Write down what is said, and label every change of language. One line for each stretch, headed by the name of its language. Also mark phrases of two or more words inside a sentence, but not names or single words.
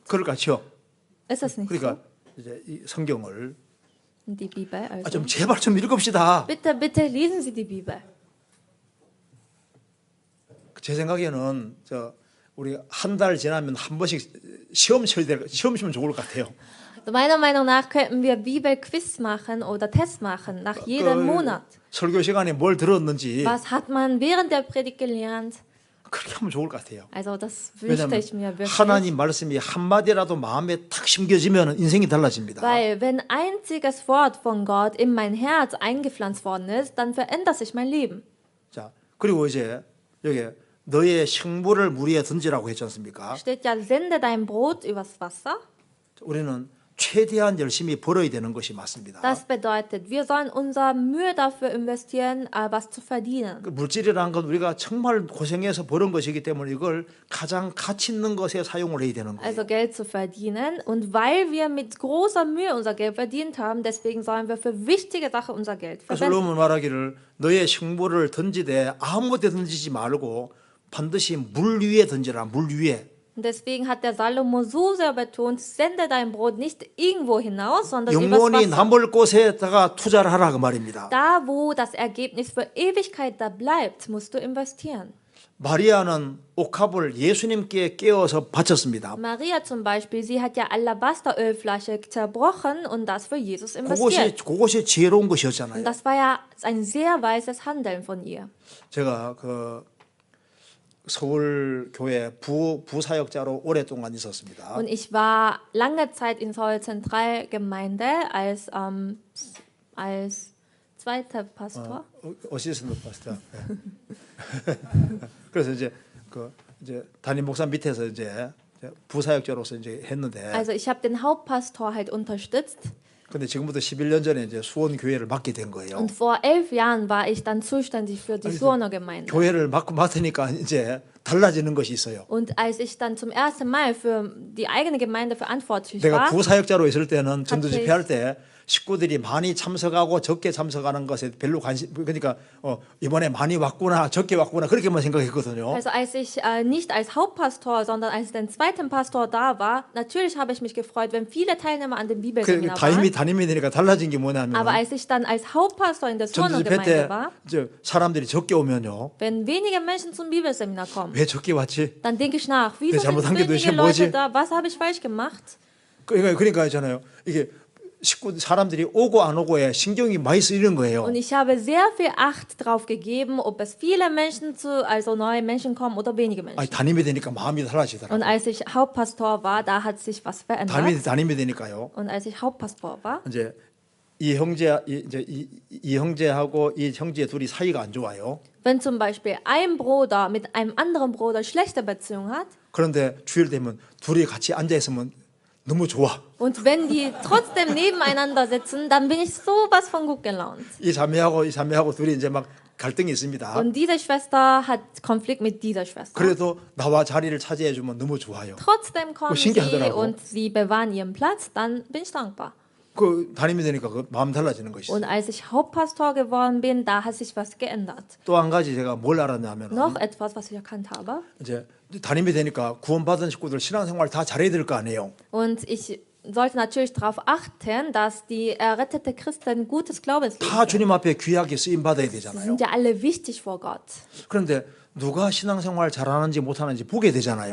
Korean: 그럴 것 같죠?
German: Ist das nicht
Korean: 그러니까 이제 이 성경을
German: so? Die Bibel also.
Korean: 좀 제발 좀 읽읍시다.
German: Bitte, bitte lesen Sie die Bibel.
Korean: 제 생각에는 우리 한 달 지나면 한 번씩 시험 치면 좋을 것 같아요.
German: Meiner Meinung nach könnten wir Bibelquiz machen oder Test machen nach jedem Monat.
Korean: 설교 시간에 뭘 들었는지
German: Was hat man während der Predigt gelernt?
Korean: 그렇게 하면 좋을 것 같아요.
German: Also das wünschte ich mir
Korean: 왜냐하면
German: wirklich.
Korean: 하나님 말씀이 한 마디라도 마음에 탁 심겨지면 인생이 달라집니다.
German: Weil wenn ein einziges Wort von Gott in mein Herz eingepflanzt worden ist, dann verändert sich mein Leben.
Korean: 자, 그리고 이제 여기 너의 식물을 물 위에 던지라고 했지 않습니까?
German: Steht ja, sende dein Brot übers Wasser.
Korean: 우리는 최대한 열심히 벌어야 되는 것이 맞습니다.
German: Das bedeutet, wir sollen unsere Mühe dafür investieren, was zu verdienen.
Korean: 그 물질이라는 건 우리가 정말 고생해서 벌은 것이기 때문에 이걸 가장 가치 있는 것에 사용을 해야 되는 거예요.
German: Also Geld zu verdienen. Und weil wir mit großer Mühe unser Geld verdient haben, deswegen sollen wir für wichtige Sachen unser Geld
Korean: 그래서
German: verwenden.
Korean: 롬은 말하기를 너의 식물을 던지되 아무 데 던지지 말고 반드시 물 위에 던지라. 물 위에.
German: Und deswegen hat der Salomo so sehr betont, sende dein Brot nicht irgendwo hinaus, sondern übers
Korean: 영원히
German: Wasser.
Korean: 남을 곳에다가 투자를 하라 그 말입니다.
German: Da, wo das Ergebnis für Ewigkeit da bleibt, musst du investieren.
Korean: 마리아는 옥합을 예수님께 깨어서 바쳤습니다.
German: Maria zum Beispiel, sie hat ja Alabasterölflasche zerbrochen und das für Jesus investiert.
Korean: 그것이 지혜로운
German: Und
Korean: 것이었잖아요.
German: das war ja ein sehr weises Handeln von ihr.
Korean: 제가 서울 교회 부사역자로 오랫동안 있었습니다.
German: Und ich war lange Zeit in Seoul Zentralgemeinde als zweiter Pastor.
English: assistant pastor.
Korean: 그래서 이제 담임 목사 밑에서 이제 부사역자로서 이제 했는데,
German: Also ich habe den Hauptpastor halt unterstützt.
Korean: 근데 지금부터 11년 전에 이제 수원 교회를 맡게 된 거예요.
German: Und vor 11 Jahren war ich dann zuständig für die Suoner Gemeinde.
Korean: 교회를 맡으니까 이제 달라지는 것이 있어요.
German: Und als ich dann zum ersten Mal für die eigene Gemeinde verantwortlich
Korean: 내가
German: war,
Korean: 부사역자로 있을 때는 전도 같이- 집회할 때 식구들이 많이 참석하고 적게 참석하는 것에 별로 관심, 그러니까 이번에 많이 왔구나 적게 왔구나 그렇게만 생각했거든요.
German: also als ich nicht als Hauptpastor, sondern als den zweiten Pastor da war, natürlich habe ich mich gefreut, wenn viele Teilnehmer an dem Bibelseminar waren.
Korean: 담임이 되니까 달라진 게 뭐냐면
German: Aber als ich dann als Hauptpastor in der
Korean: 전도
German: Suoner
Korean: 집회
German: Gemeinde
Korean: 때
German: war,
Korean: 사람들이 적게 오면요.
German: wenn wenige Menschen zum Bibelseminar kommen,
Korean: 왜 적게 왔지?
German: dann denke ich nach, wieso sind
Korean: 잘못한 게 도대체
German: wenige Leute
Korean: 뭐지?
German: da? Was habe ich falsch gemacht?
Korean: 그러니까 있잖아요. 이게 사람들이 오고 안 오고에 신경이 많이 쓰이는 거예요.
German: Und ich habe sehr viel Acht drauf gegeben, ob es viele Menschen also neue Menschen kommen oder wenige Menschen.
Korean: 아니, 담임이 되니까 마음이 달라지더라고요.
German: Und als ich Hauptpastor war, da hat sich was verändert.
Korean: 담임이 되니까요.
German: Und als ich Hauptpastor war,
Korean: 이제 이 형제하고 이 형제 둘이 사이가 안 좋아요.
German: wenn zum Beispiel ein Bruder mit einem anderen Bruder schlechte Beziehung hat
Korean: 그런데 주일 되면 둘이 같이 앉아 있으면 너무 좋아.
German: und wenn die trotzdem nebeneinander sitzen, dann bin ich sowas von gut gelaunt.
Korean: 이 자매하고 둘이 이제 막 갈등이 있습니다.
German: Und diese Schwester hat Konflikt mit dieser Schwester.
Korean: 그래도 나와 자리를 차지해 주면 너무 좋아요.
German: Trotzdem kommen sie
Korean: 신기하더라고.
German: und sie bewahren ihren Platz, dann bin ich dankbar.
Korean: 그 담임이 되니까 그 마음 달라지는 것이.
German: Und als ich Hauptpastor geworden bin, da hat sich was geändert.
Korean: 또 한 가지 제가 뭘 알았냐면
German: Noch etwas, was ich erkannt habe.
Korean: 이제 담임이 되니까 구원받은 식구들 신앙생활 다 잘해야 될 거 아니에요.
German: Und ich sollte natürlich darauf achten, dass die errettete Christen gutes Glaubensleben
Korean: 다
German: führen.
Korean: 주님 앞에 귀하게 쓰임 받아야
German: Sie
Korean: 되잖아요.
German: sind ja alle wichtig vor Gott.
Korean: 그런데 누가 신앙생활 잘하는지 못하는지 보게 되잖아요.